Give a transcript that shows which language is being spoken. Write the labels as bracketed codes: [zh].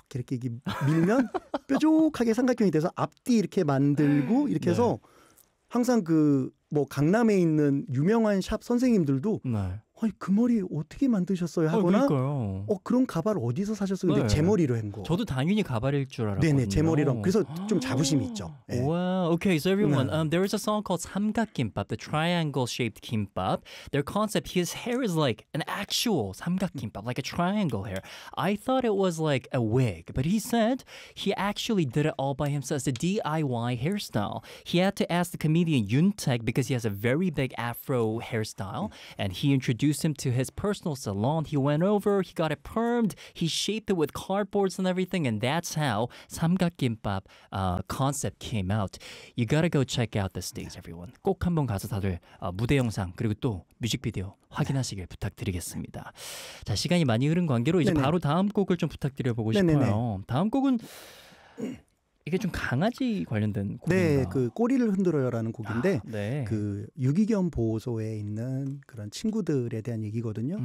[ko] 이렇게 밀면 뾰족하게 삼각형이 돼서 앞뒤 이렇게 만들고 이렇게 네. 해서 항상 그 뭐 강남에 있는 유명한 샵 선생님들도 네. 아니 그 머리 어떻게 만드셨어요 하거나 그런 가발 어디서 사셨어요? 근데 네. 제 머리로 한 거. 저도 당연히 가발일 줄 알았거든요. 네네 제 머리로. 그래서 좀 자부심이 있죠. 와, 네. [en] Wow. Okay, so everyone, there is a song called 삼각김밥, the triangle-shaped 김밥. Their concept, his hair is like an actual 삼각김밥, like a triangle hair. I thought it was like a wig, but he said he actually did it all by himself. It's a DIY hairstyle. He had to ask the comedian 윤택 because he has a very big Afro hairstyle, and he introduced introduced him to his personal salon. He went over, he got it permed, he shaped it with cardboards and everything, and that's how 삼각김밥 concept came out. You gotta go check out the stage, everyone. [ko] 꼭 한번 가서 다들 무대 영상 그리고 또 뮤직비디오 확인하시길 부탁드리겠습니다. 자, 시간이 많이 흐른 관계로 이제 바로 다음 곡을 좀 부탁드려보고 싶어요. 다음 곡은 이게 좀 강아지 관련된 곡인가? 네, 그 꼬리를 흔들어요라는 곡인데 아, 네. 그 유기견 보호소에 있는 그런 친구들에 대한 얘기거든요.